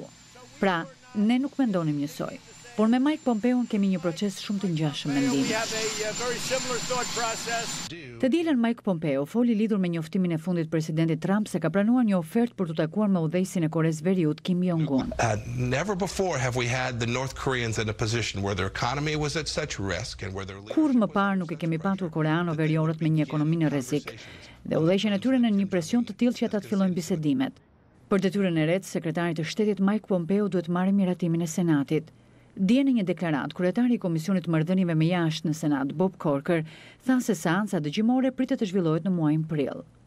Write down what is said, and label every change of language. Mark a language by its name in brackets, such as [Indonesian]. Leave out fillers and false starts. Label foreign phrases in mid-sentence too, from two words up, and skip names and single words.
[Albanian] Pra, ne nuk mendonim njësoj. Por me Mike Pompeo kemi një proces shumë të ngjashëm mendimi. Të dielën Mike Pompeo foli lidhur me njoftimin e fundit presidentit Trump se ka pranuar një ofertë për të takuar me udhëheqësin e Koreas Veriut Kim Jong-un. [English] Never before have we had the North Koreans in a position where their economy was at such risk and where their [Albanian] Kur më parë nuk e kemi patur koreano-veriorët me një ekonomi në rrezik dhe udhëheqjen e tyre në një presion të tillë që ata të fillojnë bisedimet. Për detyrën e re të sekretarit të shtetit Mike Pompeo duhet marrë miratimin e Senatit. Dje në një deklaratë, kryetari i Komisionit të Marrëdhënieve me Jashtë në Senat, Bob Corker, tha se seanca dëgjimore pritet të zhvillohet në muajin prill.